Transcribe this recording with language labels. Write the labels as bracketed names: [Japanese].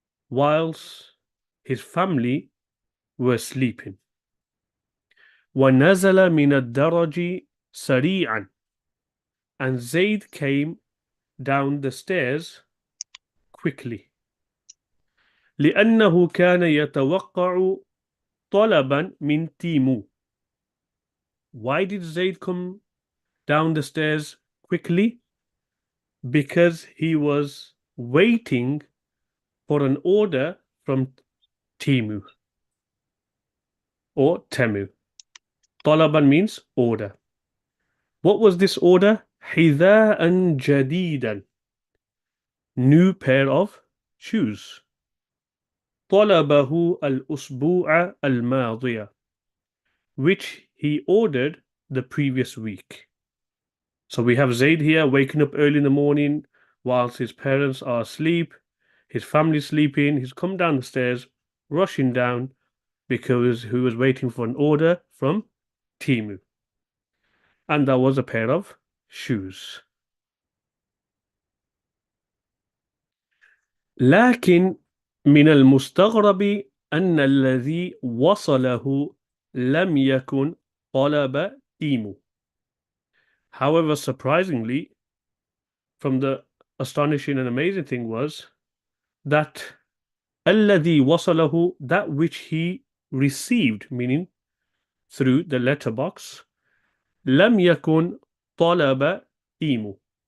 [English] Whilst his family were sleeping. [Arabic] ونزل من الدرج سريعا. [English] And Zayd came down the stairs quickly. [Arabic] لأنه كان يتوقع طلبا من تيمو. [English] Why did Zayd come down the stairs quickly? Because he was waiting for an order from Timu or Temu. طلبا means order. What was this order? [Arabic] حذاء جديدا. [English] New pair of shoes. [Arabic] طلبه الأسبوع الماضي. [English] Which he ordered the previous week. So we have Zayd here waking up early in the morning whilst his parents are asleep, his family sleeping. He's come down the stairs, rushing down because he was waiting for an order from Timu. And that was a pair of shoes. [Arabic] لكن من المستغرب أن الذي وصله لم يكن طلب تيمو. [English] However, surprisingly, from the astonishing and amazing thing was that [Arabic] الذي وصله, [English] that which he received, meaning through the letterbox, [Arabic] لم يكن طلب تيمو.